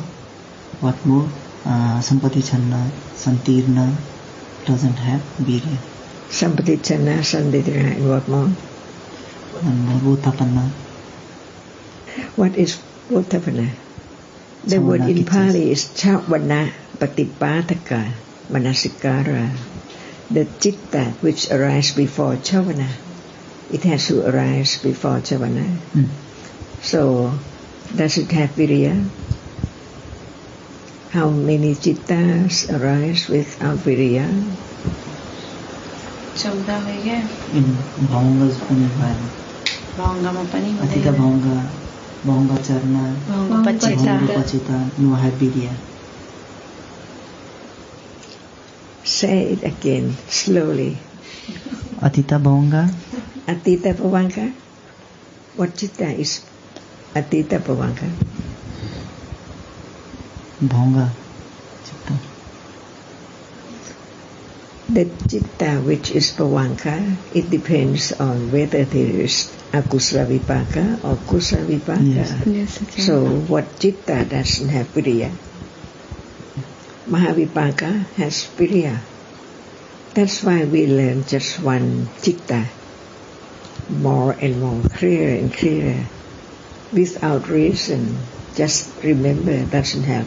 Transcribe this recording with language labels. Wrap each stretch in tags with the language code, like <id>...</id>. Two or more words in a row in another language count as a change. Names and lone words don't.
<en>What more?</en> <pi>Sampati-channa, santirna</pi> <en>doesn't have virya.</en> <pi>Sampati-channa, santirna,</pi> <en>and what more? And vothabbana. What is vothabbana? The word in Pali is</en> <pi>javana, patipadaka, manasikara.</pi> <en>The citta which arises before javana, it has to arise before javana. So, does it have virya? How many cittas arise without virya?</en> <pi>In bhavangas pani Atita bhavanga charna, bhavanga pachita,</pi> <en>no have</en> <pi>virya.</pi> <en>Say it again, slowly.</en> <pi>Atita bhavanga. Atita bhavanga?</pi> <en>What citta is</en> <pi>atita bhavanga? Bhavanga citta.</pi> <en>The citta which is bhavanga, it depends on whether there is</en> <pi>akusala vipaka</pi> <en>or</en> <pi>kusala vipaka.</pi> <en>Yes, so what citta doesn't have virya? Mahavipaka has virya. That's why we learn just one citta, more and more, clearer and clearer, without reason, just remember doesn't help.</en>